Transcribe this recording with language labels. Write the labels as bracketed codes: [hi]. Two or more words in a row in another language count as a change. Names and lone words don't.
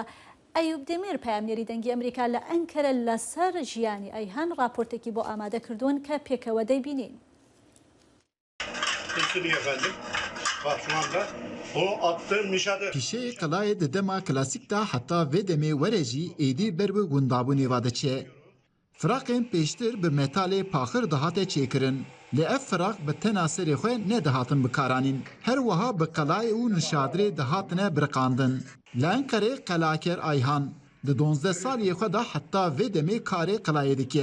[ckb] ئەیوب دێمیر پامێری دەنگی ئەمریکا لە ئەنکەرە لەسەر ژیانی ئەیهان راپۆرتێکی بۆ ئامادە کردوون کە پێکەوە دەیبینین. [ku] پیشەیە قەڵایە دەدەما کلاسیکدا حتا vê demê were jî êdî ber bi gundabûnê va diçe. Firaqên pêştir bi metalê paxir dihate çêkirin. Lê ev firaq bi tena serê xwe nedihatin bikaranîn. Her wiha bi qelayê û nişadirê dihatine biriqandin. Li Enqerê qelaker Ayhan di 12 saliyê xwe da heta vê demê karê qelayê dike.